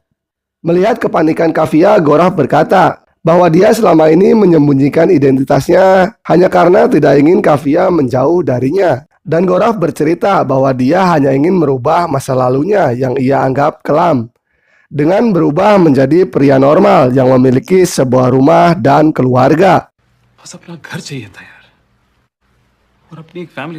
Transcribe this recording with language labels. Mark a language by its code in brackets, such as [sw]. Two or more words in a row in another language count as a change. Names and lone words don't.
[id] Melihat kepanikan Kavya, Goraf berkata bahwa dia selama ini menyembunyikan identitasnya hanya karena tidak ingin Kavya menjauh darinya. Dan Goraf bercerita bahwa dia hanya ingin merubah masa lalunya yang ia anggap kelam dengan berubah menjadi pria normal yang memiliki sebuah rumah dan keluarga. [hi] बस अपना घर चाहिए था यार और अपनी एक फैमिली.